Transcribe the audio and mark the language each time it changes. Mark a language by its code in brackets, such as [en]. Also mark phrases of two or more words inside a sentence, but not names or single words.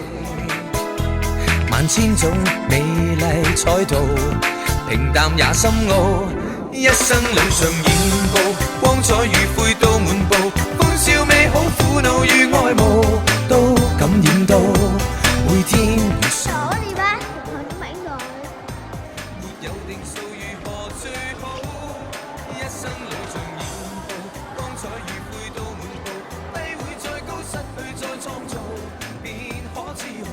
[yue] 萬千種美麗彩圖，平淡也深奧。一生路上現步，光彩與灰都滿布，歡笑美好苦惱與愛慕，都感染到每天如常。 [vi] Đổ đi ba, hồi nó mãn rồi. [yue] 沒有定數如何最好，一生路上現步，光彩與灰都滿布，不會再高失去再創造，便可自豪。